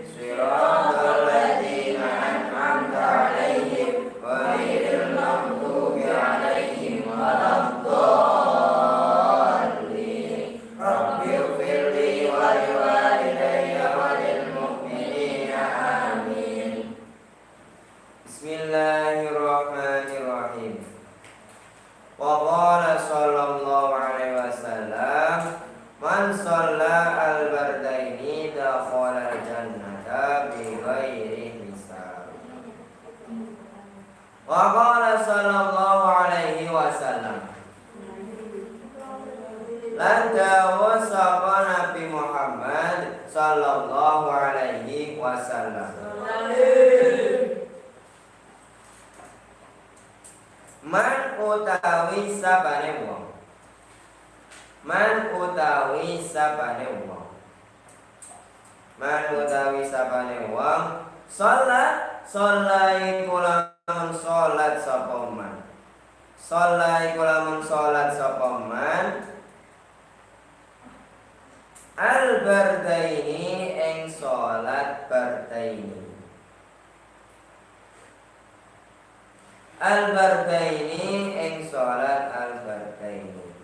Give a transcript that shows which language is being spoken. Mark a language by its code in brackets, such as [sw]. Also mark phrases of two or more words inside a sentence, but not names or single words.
[ar] صراط الذين أنعمت عليهم غير المغضوب عليهم ولا الضالين. رب اغفر لي ولوالدي وللمؤمنين آمين. بسم الله الرحمن الرحيم. وقال صلى الله عليه وسلم من صلى البردين دخل الجنة بغير حساب. وقال صلى الله عليه وسلم, [jv] lan dawuh sapa Nabi Muhammad [ar] صلى الله عليه وسلم, [jv] man utawi sabane wong, man utawi sabane wong, man utawi sabane wong, salat iku lamun salat sapa man, salat iku lamun salat sapa man, al-bardaini ing salat bardaini, al-bardaini ing salat al-bardaini.